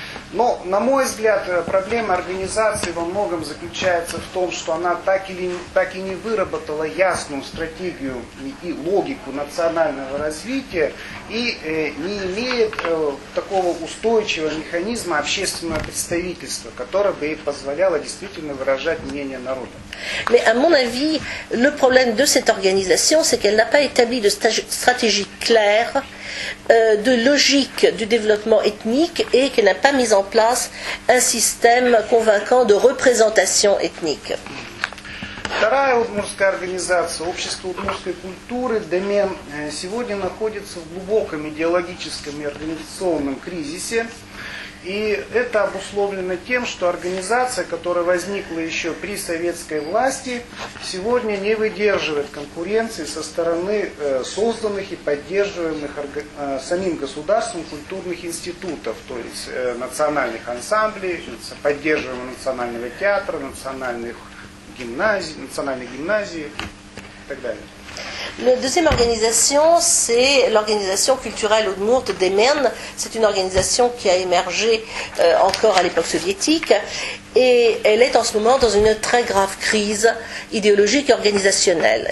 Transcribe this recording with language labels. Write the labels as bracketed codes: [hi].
[ru] Но, на мой взгляд, проблема организации во многом заключается в том, что она так и не выработала ясную стратегию и логику национального развития и не имеет такого устойчивого механизма общественного представительства, которое бы ей позволяло действительно выражать мнение народа. [fr] Mais à mon avis, le problème de cette organisation, c'est qu'elle n'a pas établi de stratégie claire, de logique du développement ethnique et qu'elle n'a pas mis en place un système convaincant de représentation ethnique. [ru] Вторая удмуртская организация, Общество удмуртской культуры, Демен, сегодня находится в глубоком идеологическом и организационном кризисе. И это обусловлено тем, что организация, которая возникла еще при советской власти, сегодня не выдерживает конкуренции со стороны созданных и поддерживаемых самим государством культурных институтов, то есть национальных ансамблей, поддерживаемого национального театра, национальной гимназии и так далее. [fr] La deuxième organisation, c'est l'organisation culturelle Udmurt Demen. C'est une organisation qui a émergé encore à l'époque soviétique et elle est en ce moment dans une très grave crise idéologique et organisationnelle.